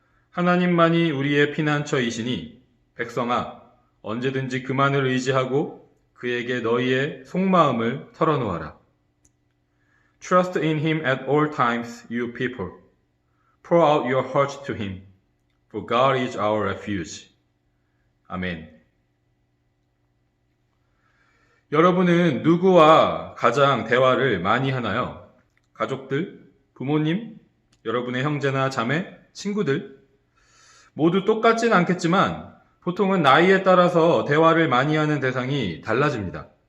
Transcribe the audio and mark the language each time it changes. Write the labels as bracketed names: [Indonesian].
[Korean] 하나님만이 우리의 피난처이시니 백성아 언제든지 그만을 의지하고 그에게 너희의 속마음을 털어놓아라. [English] Trust in him at all times, you people. Pour out your hearts to him, for God is our refuge. [Korean] 아멘. 여러분은 누구와 가장 대화를 많이 하나요? 가족들, 부모님, 여러분의 형제나 자매, 친구들? 모두 똑같진 않겠지만 보통은 나이에 따라서 대화를 많이 하는 대상이 달라집니다.